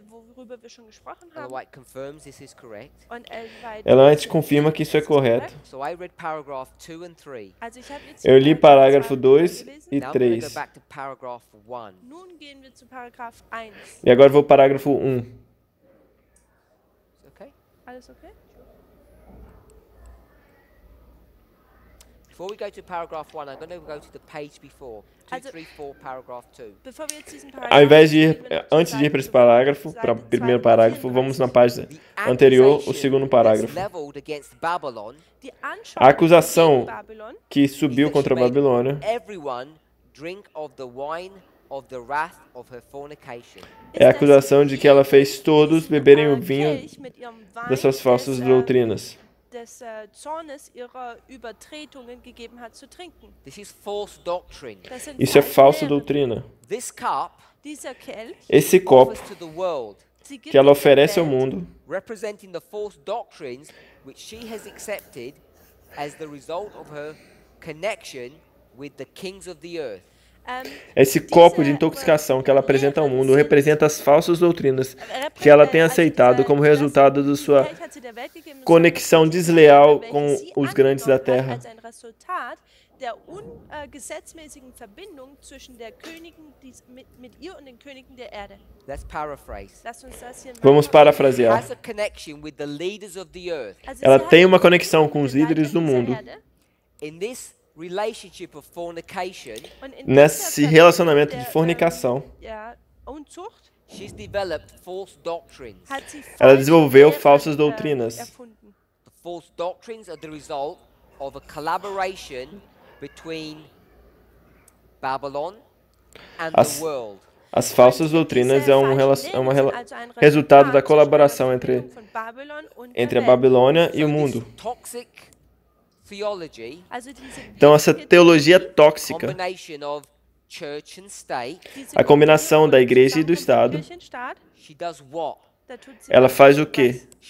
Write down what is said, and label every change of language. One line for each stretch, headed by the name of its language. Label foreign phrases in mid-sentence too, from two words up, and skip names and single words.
Portuguese: Ela antes confirma que isso é correto. Eu li parágrafo 2 e 3. E agora vou para o parágrafo 1.
English: Before we go to paragraph 1, I'm going to go to the page before, 234, paragraph 2.
Portuguese: Ao invés de ir, antes de ir para esse parágrafo, para o primeiro parágrafo, vamos na página anterior, o segundo parágrafo. A acusação que subiu contra a Babilônia é a acusação de que ela fez todos beberem o vinho das suas falsas doutrinas.
German: Des Zornes ihrer Übertretungen gegeben hat zu trinken.
Portuguese: Isso é falsa doutrina.
German: Dieser Kelch,
Portuguese: esse copo que ela oferece ao mundo,
English: representing the false doctrines which she has accepted as the result of her connection with the kings of the earth.
Portuguese: Esse copo de intoxicação que ela apresenta ao mundo representa as falsas doutrinas que ela tem aceitado como resultado de sua conexão desleal com os grandes da terra.
German: Der ungesetzmäßigen Verbindung zwischen der Königin mit ihr und den Königen der Erde.
English: Let's paraphrase.
Portuguese: Vamos parafrasear. Ela tem uma conexão com os líderes do mundo. Nesse relacionamento de fornicação, ela desenvolveu falsas doutrinas.
English: false doctrines are the result of a collaboration between Babylon and the world.
Portuguese: As falsas doutrinas é um resultado da colaboração entre a Babilônia e o mundo. Então, essa teologia tóxica, a combinação da igreja e do Estado, ela faz o quê?